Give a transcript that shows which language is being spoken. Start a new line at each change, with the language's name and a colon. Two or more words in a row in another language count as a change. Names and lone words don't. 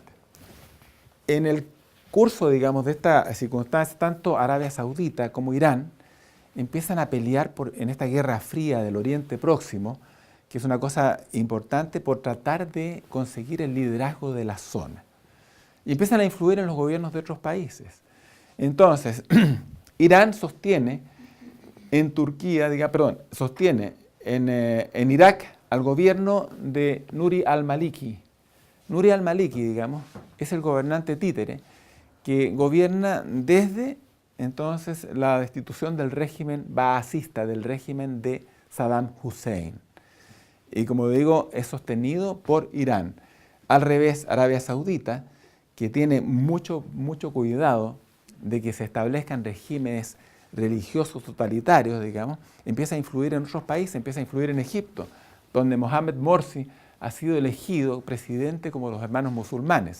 Spanish: En el curso, digamos, de esta circunstancia, tanto Arabia Saudita como Irán empiezan a pelear en esta guerra fría del Oriente Próximo, que es una cosa importante por tratar de conseguir el liderazgo de la zona. Y empiezan a influir en los gobiernos de otros países. Entonces, Irán sostiene en Irak al gobierno de Nuri al-Maliki. Nuri al-Maliki, digamos, es el gobernante títere que gobierna desde entonces la destitución del régimen baasista, del régimen de Saddam Hussein. Y como digo, es sostenido por Irán. Al revés, Arabia Saudita, que tiene mucho cuidado de que se establezcan regímenes religiosos totalitarios, digamos, empieza a influir en otros países, empieza a influir en Egipto, donde Mohamed Morsi ha sido elegido presidente como los hermanos musulmanes.